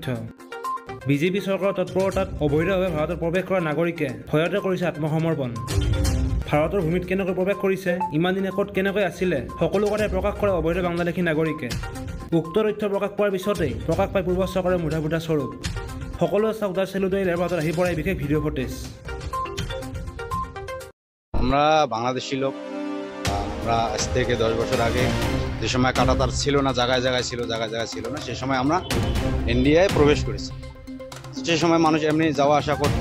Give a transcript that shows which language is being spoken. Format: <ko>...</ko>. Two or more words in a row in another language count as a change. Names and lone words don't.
<as>বিজেপি চৰকাৰৰ তৎপৰতাত অবৈধভাৱে ভাৰতত প্ৰৱেশ কৰা নাগৰিকে ভয়তে কৰিছে আত্মসমৰ্পণ। ভাৰতৰ ভূমিত কেনেকৈ প্ৰৱেশ কৰিছে, ইমান দিনে ক'ত কেনেকৈ আছিলে, সকলো কথাই প্ৰকাশ কৰে অবৈধ বাংলাদেশী নাগৰিকে। উক্ত তথ্য প্ৰকাশ পোৱাৰ পিছতেই প্ৰকাশ পায় পূৰ্ব চৰকাৰৰ মুঠা স্বৰূপ। সকলোৱে চাওক দ্য চেলুটৰী এয়াৰপোর্টত আহি পড়া বিশেষ ভিডিও ফুটেজ।</as> <bn>আমরা বাংলাদেশি লোক, আমরা আজ থেকে 10 বছর আগে যে সময় কাঁটাতার ছিল না, জায়গায় জায়গায় ছিল না, সেই সময় আমরা ইন্ডিয়ায় প্রবেশ করেছি। সেই সময় মানুষ এমনি যাওয়া আসা করতো।</bn>